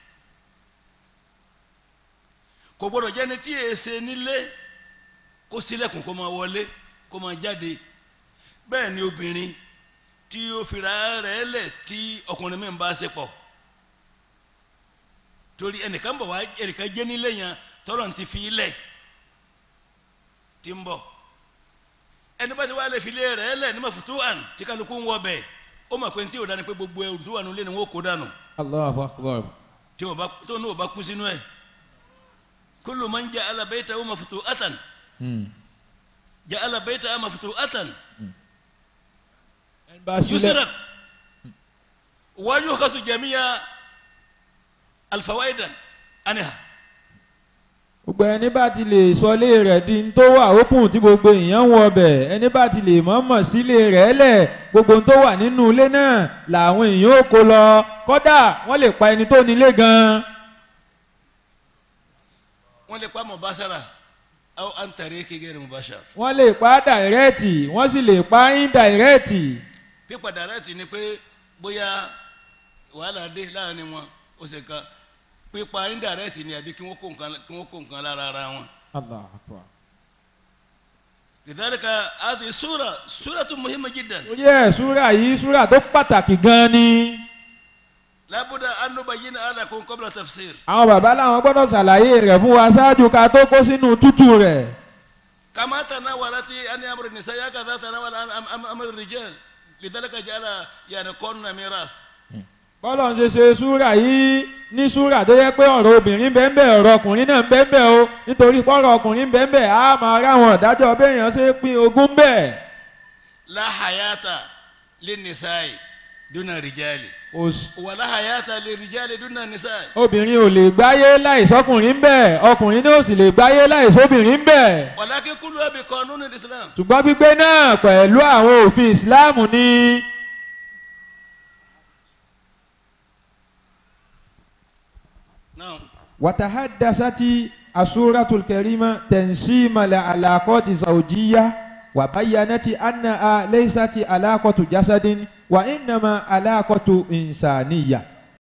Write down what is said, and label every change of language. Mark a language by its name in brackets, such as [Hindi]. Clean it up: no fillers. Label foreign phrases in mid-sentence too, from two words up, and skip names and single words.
[Yoruba] kò gbọ́dọ̀ jẹ́ ní tí èsè nílé kó ṣílẹ̀kùn kó máa wọlé kó máa jáde bẹ́ẹ̀ ni obìnrin tí ó fira rẹ̀ lẹ̀ tí ọkùnrin mi ń bá ṣe pọ̀ torí ẹnìkan bọ̀ wá ẹnìkan jẹ́ nílé yẹn tọ́lọ̀ ti fi lẹ̀ tí ń bọ̀ ẹni bá ti wá lè fi lé rẹ̀ lẹ̀ ní mafutuhan tí kálukú ń wọ bẹ̀ ó mọ̀ pé tí ò dání pé gbogbo ẹrù tó wà nílé ni wọ́n kó dànù. [Arabic] الله أكبر. [Yoruba] tí tó ní ò bá kú sínú ẹ̀ [Arabic] كل من جعل بيته مفتوحا جعل بيته مفتوحا يسرق ويؤخذ جميع الفوائد عنها. [Yoruba] gbogbo ẹni bá ti lè sọlé rẹ̀ di ń tó wà ókùn tí gbogbo èèyàn ń wọ ọbẹ̀ ẹni bá ti lè mọ̀ọ́mọ̀ sílé rẹ̀ lẹ̀ gbogbo tó wà nínú ilé náà làwọn èèyàn ó kó lọ kódà wọ́n lè pa ẹni tó nílé gan-an. wọ́n lè pa [Arabic] مباشرة أو عن طريق غير مباشر. [Yoruba] wọ́n lè pa dàrẹ́ẹ̀tì wọ́n sì lè pa indirẹ́ẹ̀tì. pípa dàrẹ́ẹ̀tì ni pé bóyá wàhálà dé láàrin wọn ó ṣe kan pípa indirect ni àbí kí wọ́n kó nǹkan lára ara wọn. [Arabic] الله أكبر. لذلك هذه سورة مهمة جدا. [Yoruba] ó yẹ súrà yìí súrà tó pàtàkì gan ni. [Arabic] لا بد أن نبين لكم قبل تفسير. [Yoruba] àwọn bàbá làwọn gbọ́dọ̀ ṣàlàyé rẹ̀ fún wa ṣáájú ká tó kó sínú tútù rẹ̀. [Arabic] كما تناولت أن أمر النساء هكذا تناول أمر الرجال لذلك جعل يعني كون ميراث. [Yoruba] bọ́lọ̀ ń ṣe súrà yìí ní súrà tó yẹ pé ọ̀rọ̀ obìnrin bẹ́ẹ̀ bẹ́ẹ̀ ọ̀rọ̀ ọkùnrin náà bẹ́ẹ̀ bẹ́ẹ̀ o nítorí pọ́rọ̀ ọkùnrin bẹ́ẹ̀ bẹ́ẹ̀ á máa ráwọn ìdájọ́ béèyàn ṣe pín ogún bẹ́ẹ̀. [Arabic] لا حياة للنساء دون الرجال ولا حياة للرجال دون النساء. [Yoruba] obìnrin ò lè gbáyé láìsọkùnrin bẹ́ẹ̀ ọkùnrin náà ò sì lè gbáyé láìsóbìnrin bẹ́ẹ̀. [Arabic] ولكن كلها بقانون الإسلام. [Yoruba] ṣùgbọ́n gbígbé náà pẹ̀lú àwọn òfin ìsìláàmù ni. [Arabic] وتحدثت السورة الكريمة تنسيم العلاقات الزوجية وبينت أنها ليست علاقة جسد وإنما علاقة إنسانية.